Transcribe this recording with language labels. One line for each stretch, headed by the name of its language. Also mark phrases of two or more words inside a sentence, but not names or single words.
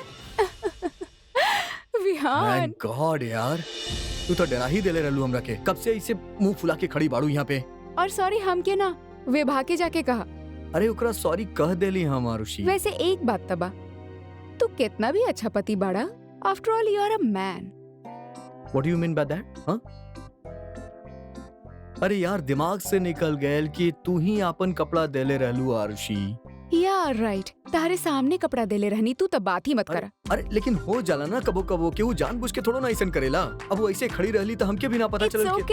English: Thank God यार।
Bhojpuri: तू तो डरा ही देले रहलू हमरा के। कब से इसे मुंह फुला के खड़ी बाड़ू यहाँ पे। और सॉरी हम के ना विभा के जाके कहा। अरे ओकरा सॉरी कह देली हम आरुषि। वैसे एक बात तबा, तू कितना भी अच्छा पति बाड़ा,
English: After all you are a man. What do you mean by that?
Bhojpuri: हाँ? अरे यार दिमाग से निकल गए कि तू ही आपन कपड़ा देले रहलू आरुषि। यार राइट, तारे सामने कपड़ा देले रहनी, तू तब बात ही मत करा। अरे लेकिन हो जाला ना कबो कबो कि वो जानबूझ के थोड़ा ना ऐसा करेला। अब वो ऐसे खड़ी रहली तो हमके भी ना पता चलल कि